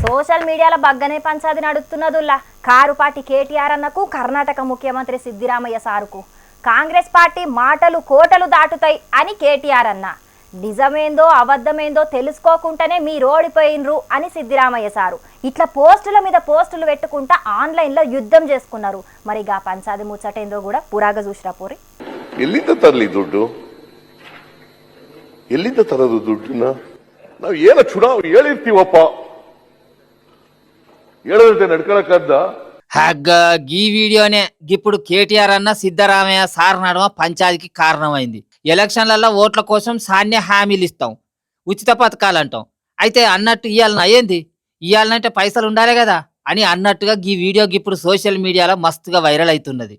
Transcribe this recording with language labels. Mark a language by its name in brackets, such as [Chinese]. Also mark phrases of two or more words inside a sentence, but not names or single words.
[Telugu] సోషల్ మీడియాలో బగ్గనే పంచాది నడుస్తున్నదుల్లా కారుపాటి కేటీఆర్ అన్నకు కర్ణాటక ముఖ్యమంత్రి సిద్దిరామయ్య సారుకు కాంగ్రెస్ పార్టీ మాటలు కోటలు దాటుతాయి అని కేటీఆర్ అన్న. నిజమేందో అబద్ధమేందో తెలుసుకోకుండానే మీరు ఓడిపోయినరు అని సిద్దిరామయ్య సారు ఇట్లా పోస్టుల మీద పోస్టులు పెట్టుకుంటా ఆన్లైన్లో యుద్ధం చేసుకున్నారు. మరి గా పంచాది ముచ్చటేందో కూడా పురాగా చూసిరా పోరి. [Kannada] ಎಲ್ಲಿಂದ ತರಲಿ ದುಡ್ಡು? ಎಲ್ಲಿಂದ ತರದು ದುಡ್ಡನ್ನ? ನಾವು ಏನ ಚುನಾವಣೆ ಹೇಳಿರ್ತೀವಪ್ಪ, ಹೇಳದಂತೆ ನಡ್ಕೊಳಕ್ಕದ್ದ. [Telugu] గీ వీడియోనే ఇప్పుడు కేటీఆర్ అన్న సిద్ధరామయ్య సార్ నడమ పంచాయతీకి కారణమైంది. ఎలక్షన్లలో ఓట్ల కోసం సాన్య హామీలు ఇస్తాం, ఉచిత పథకాలు అంటాం. అయితే అన్నట్టు ఇయ్యాలన అయ్యింది, ఇయ్యాలంటే పైసలు ఉండాలి కదా అని అన్నట్టుగా ఈ వీడియో ఇప్పుడు సోషల్ మీడియాలో మస్తుగా వైరల్ అవుతున్నది.